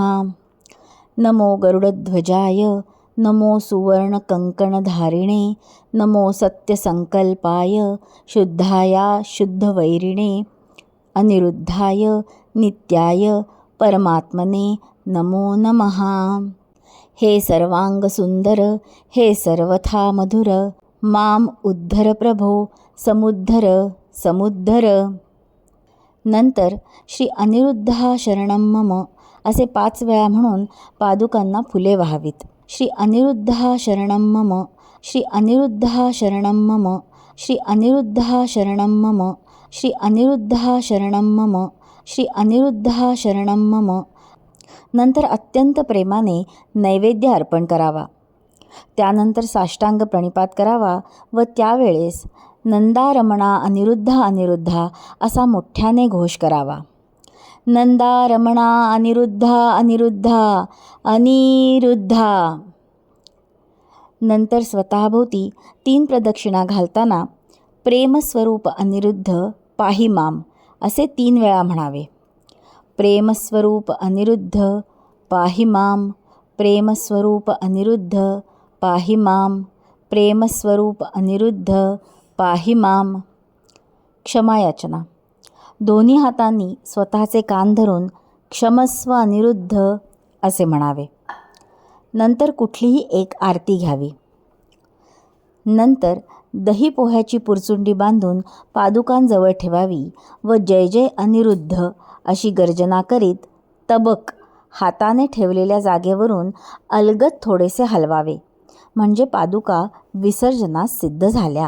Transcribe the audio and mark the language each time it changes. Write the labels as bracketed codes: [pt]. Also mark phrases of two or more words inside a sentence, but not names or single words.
[sa] नमो गरुडध्वजाय नमो सुवर्णकंकणधारिणे नमो सत्यसंकल्पाय शुद्धाया शुद्धवैरिणे अनिरुद्धाय नित्याय परमात्मने नमो नमः. हे सर्वांगसुंदर हे सर्वथा मधुर माम उद्धर प्रभो समुद्धर समुद्धर. [mr] नंतर [sa] श्री अनिरुद्धा शरणं मम [mr] असे 5 वेळा म्हणून पादुकांना फुले वाहावीत. [sa] श्री अनिरुद्धा शरणं मम श्री अनिरुद्धा शरणं मम श्री अनिरुद्धा शरणं मम श्री अनिरुद्धा शरणं मम श्री अनिरुद्धा शरणं मम. [mr] नंतर अत्यंत प्रेमाने नैवेद्य अर्पण करावा. त्यानंतर साष्टांग प्रणिपात करावा व त्यावेळेस नंदारमणा अनिरुद्धा अनिरुद्धा असा मोठ्याने घोष करावा. नंदारमणा अनिरुद्धा अनिरुद्धा अनिरुद्धा. नंतर स्वतःभोवती 3 प्रदक्षिणा घालताना [sa] प्रेमस्वरूप अनिरुद्ध पाही माम [mr] असे 3 वेळा म्हणावे. [sa] प्रेमस्वरूप अनिरुद्ध पाही माम प्रेमस्वरूप अनिरुद्ध पाही माम प्रेमस्वरूप अनिरुद्ध पाही माम. [mr] क्षमायाचना. दोन्ही हातांनी स्वतःचे कान धरून [sa] क्षमस्व अनिरुद्ध [mr] असे म्हणावे. नंतर कुठलीही एक आरती घ्यावी. नंतर दही पोह्याची पुरचुंडी बांधून पादुकांजवळ ठेवावी व जय जय अनिरुद्ध अशी गर्जना करीत तबक हाताने ठेवलेल्या जागेवरून अलगद थोडेसे हलवावे म्हणजे पादुका विसर्जनास सिद्ध झाल्या.